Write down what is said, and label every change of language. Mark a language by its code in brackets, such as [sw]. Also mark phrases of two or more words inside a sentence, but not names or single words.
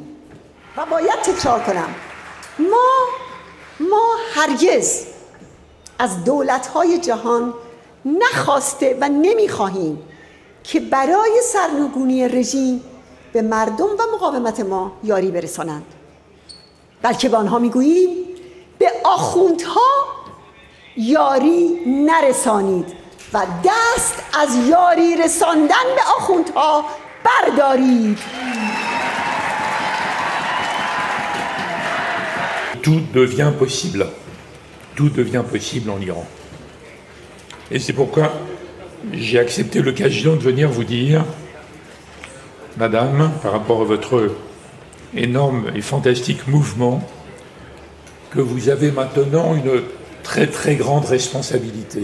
[fa] و باید تکرار کنم، ما هرگز از دولت‌های جهان نخواسته و نمی‌خواهیم که برای سرنگونی رژیم به مردم و مقاومت ما یاری برسانند، بلکه به آنها میگوییم به آخوندها یاری نرسانید و دست از یاری رساندن به آخوندها بردارید. [fr] Tout devient possible. Tout devient possible en Iran. Et c'est pourquoi j'ai accepté l'occasion de venir vous dire, Madame, par rapport à votre énorme et fantastique mouvement, que vous avez maintenant une très très grande responsabilité.